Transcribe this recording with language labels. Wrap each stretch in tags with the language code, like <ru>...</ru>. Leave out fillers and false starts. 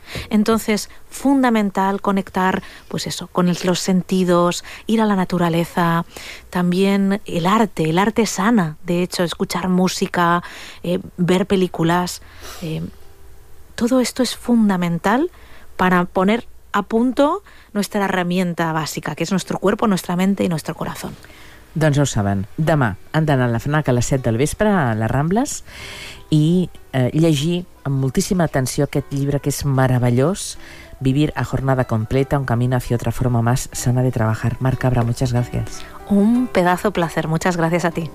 <es>Entonces, fundamental conectar, pues eso, con los sentidos, ir a la naturaleza, también el arte sana, de hecho, escuchar música, ver películas, todo esto es fundamental para poner a punto nuestra herramienta básica, que és nuestro cuerpo, nuestra mente y nuestro corazón.</es> <ca>Doncs ja ho saben. Demà han d'anar a la FNAC a les 7 del vespre, a les Rambles, i llegir amb moltíssima atenció aquest llibre que és meravellós, Vivir a jornada completa, un camino hacia otra forma más sana de trabajar.</ca> <es>Marc Cabra, muchas gracias. Un pedazo placer. Muchas gracias a ti.</es>